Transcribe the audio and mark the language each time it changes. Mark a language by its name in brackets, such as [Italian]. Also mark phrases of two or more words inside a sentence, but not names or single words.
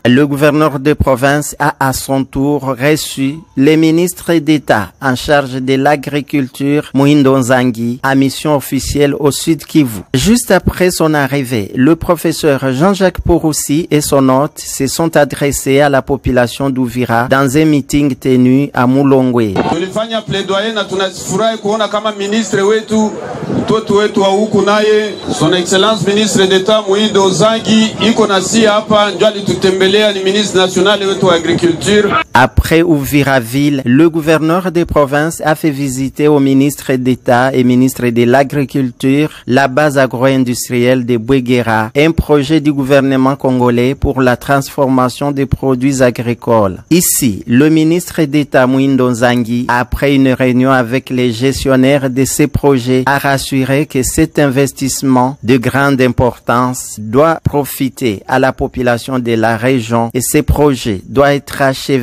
[French] Le gouverneur de province a à son tour reçu les ministres d'État en charge de l'agriculture, Muhindo Nzangi, à mission officielle au Sud Kivu. Juste après son arrivée, le professeur Jean-Jacques Porossi et son hôte se sont adressés à la population d'Uvira dans un meeting tenu à Mulongwe. [Swahili] Tulifanya plaidoyer na tunafurahi kuona kama ministre wetu mtoto wetu wa huku naye [French] son excellence ministre d'État [Swahili] Muhindo Nzangi iko nasi hapa ndio alitutembelea, ni [French] ministre national [Swahili] wetu wa agriculture. [French] Après Uvira-Ville, le gouverneur des provinces a fait visiter au ministre d'État et ministre de l'Agriculture la base agro-industrielle de Bouéguera, un projet du gouvernement congolais pour la transformation des produits agricoles. Ici, le ministre d'État Muhindo Nzangi, après une réunion avec les gestionnaires de ces projets, a rassuré que cet investissement de grande importance doit profiter à la population de la région et ces projets doivent être achevés.